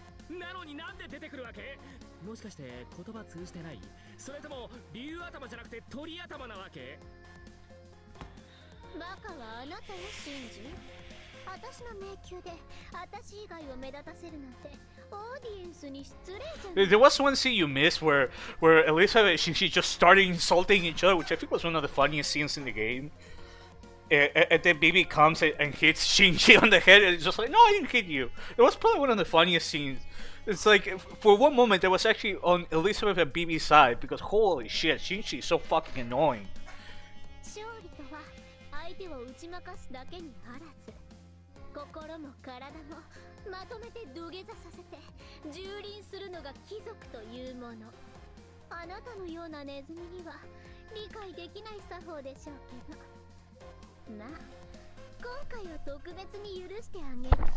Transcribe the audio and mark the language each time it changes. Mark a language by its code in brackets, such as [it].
[ja] なのになんで出てくるわけ？もしかして言葉通じてない？それとも竜頭じゃなくて鳥頭なわけ？バカはあなたよ、シンジ。私の迷宮で私以外を目立たせるなんてオーディエンスに失礼じゃない。 [en] There was one scene you missed where Elisa and Shinji just started insulting each other, which I think was one of the funniest scenes in the game. And then Baby comes and hits Shinji on the head, and it's just like, no, I didn't hit you. It was probably one of the funniest scenes. It's like, for one moment, I was actually on Elizabeth and BB's side, because holy shit, Shinji is so fucking annoying. [ja] 勝利とは相手を打ち負かすだけにあらず、心も体もまとめて土下座させて蹂躙するのが貴族というもの。あなたのようなネズミには理解できない作法でしょうけど、まあ今回は特別に許してあげる。